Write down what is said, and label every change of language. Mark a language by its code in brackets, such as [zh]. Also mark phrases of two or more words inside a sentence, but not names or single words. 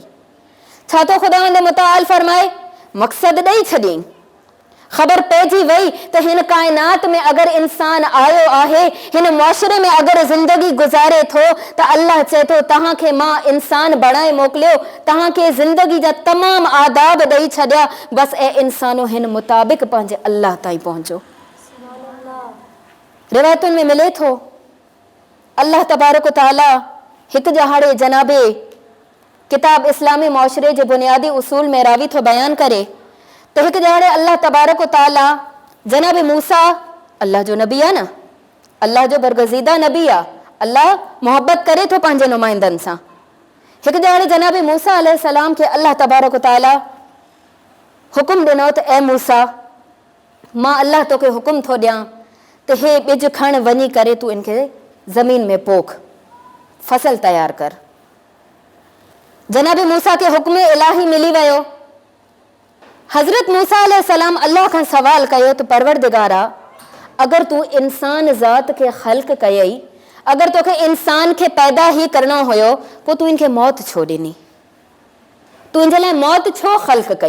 [sd] छा थो ख़ुदा मुताल फरमाए, मक़सदु ॾेई छॾियईं, ख़बर पइजी वई त हिन काइनात में अगरि इंसान आयो आहे, हिन मुआशरे में अगरि ज़िंदगी गुज़ारे थो त अल्लाह चए थो तव्हांखे मां इंसान बणाए मोकिलियो, तव्हांखे ज़िंदगी जा तमामु आदाब ॾेई छॾिया, बसि ऐं इंसानो हिन मुताबिक़ पंहिंजे अल्लाह ताईं पहुचो। रिवायतुनि में मिले थो [ar] الله تبارك وتعالى [sd] हिकु जहाड़े जनाबे किताब इस्लामी मुआशरे जे बुनियादी उसूल में रावी थो बयानु करे त हिकु जहाड़े [ar] الله تبارك وتعالى [sd] जनाब मूसा, अल्लाह जो नबी आहे न, अल्लाह जो बरगज़ीदा नबी आहे, अल्लाह मोहब्बत करे थो पंहिंजे नुमाइंदनि सां। हिकु जहाड़े जनाब मूसा अलैहिस्सलाम खे [ar] الله تبارك وتعالى [sd] हुकुम ॾिनो त ए मूसा, मां अल्लाह तोखे हुकुम थो ॾियां त हे ॿिज खण वञी करे तूं इनखे ज़मीन में पोख, फसल तयारु कर। जनाब मूसा खे हुक्म इलाही मिली वियो। हज़रत मूसा अलैहिस्सलाम अल्लाह खां सवाल कयो त परवरदिगारा, अगरि तूं इंसान ज़ात खे ख़ल्क़ कयई, अगरि तोखे इंसान खे पैदा ई करणो हुयो, पोइ तूं इनखे मौत छो ॾिनी, तूं इनजे लाइ मौत छो ख़ल्क़ कई?